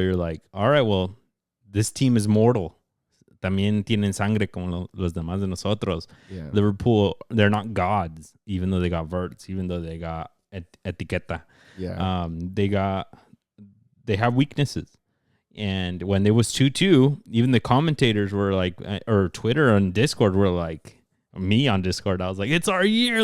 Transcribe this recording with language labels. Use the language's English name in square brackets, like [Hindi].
[English] You're like, all right, well, this team is mortal. [Spanish] También tienen sangre como los demás de nosotros. [English] Yeah. Liverpool, they're not gods, even though they got Verts, even though they got Etiqueta. Yeah. They have weaknesses. And when it was 2-2, even the commentators were like, or Twitter and Discord were like, me on Discord, I was like, it's our year.